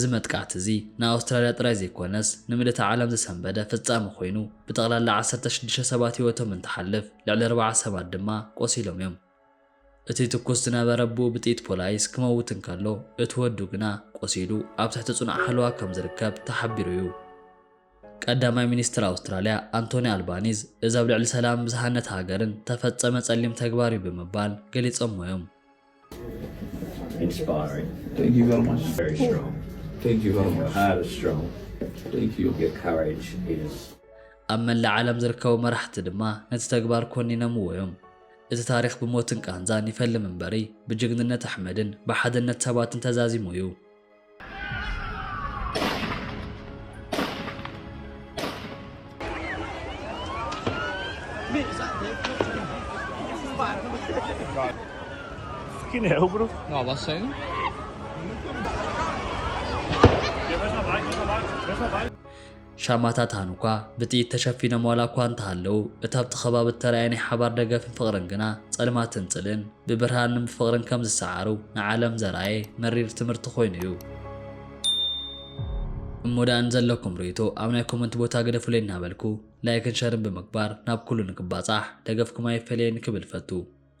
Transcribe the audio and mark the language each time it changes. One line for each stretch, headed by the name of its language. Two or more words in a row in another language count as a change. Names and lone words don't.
Tigrinya: መጥቃዕቲ እዚ ንኣውስትራልያ ጥራይ ዘይኮነስ ንምልእቲ ዓለም ዝሰንበደ ፍጻሜ ኮይኑ ብጠቕላላ 16 ሰባት ህይወቶም እንትሓልፍ ልዕሊ 40 ሰባት ድማ ቆሲሎም እዮም። እቲ ትኩስ ዝነበረ ኣቦኡ ብጥይት ፖላይስ ክመውት እንከሎ እቲ ወዱ ግና ቆሲሉ ኣብ ትሕቲ ጽኑዕ ሓለዋ ከም ዝርከብ ተሓቢሩ እዩ። ቀዳማይ ሚኒስትር ኣውስትራልያ አንቶኒ ኣልባኒዝ እዚ ኣብ ልዕሊ ሰላም ብዝሃነት ሃገርን ተፈጸመ ጸሊም ተግባር እዩ ብምባል ገሊጾሞ እዮም።
English: Inspiring. Thank you very much. Very strong. Thank you very much. Your heart is strong. Thank you. Your courage is.
Tigrinya: ኣብ መላእ ዓለም ዝርከቡ መራሕቲ ድማ ነቲ ተግባር ኮኒነምዎ እዮም። እቲ ታሪኽ ብሞትን ቃንዛን ይፈልም እምበሪ ብጅግንነት ኣሕመድን ብሓድነት ሰባትን ተዛዚሙ እዩ።
English: Fucking hell, bro. No, was saying?
Tigrinya: ሻማታት ሃኑኳ ብጥይት ተሸፊኖም ዋላ እኳ እንተሃለዉ እቲ ኣብቲ ከባቢ እተረኣየ ናይ ሓባር ደገፍን ፍቕርን ግና ጸልማትን ጽልን ብብርሃንን ብፍቕርን ከም ዝሰዓሩ ንዓለም ዘርኣየ መሪር ትምህርቲ ኮይኑ እዩ። እሞዳን ዘለኩም ርእይቶ ኣብ ናይ ኮመንት ቦታ ገደፉለይ እናበልኩ ላይክን ሸርን ብምግባር ናብ ኩሉ ንክባጻሕ ደገፍኩም ኣይፈለየኒ ክብል ፈቱ።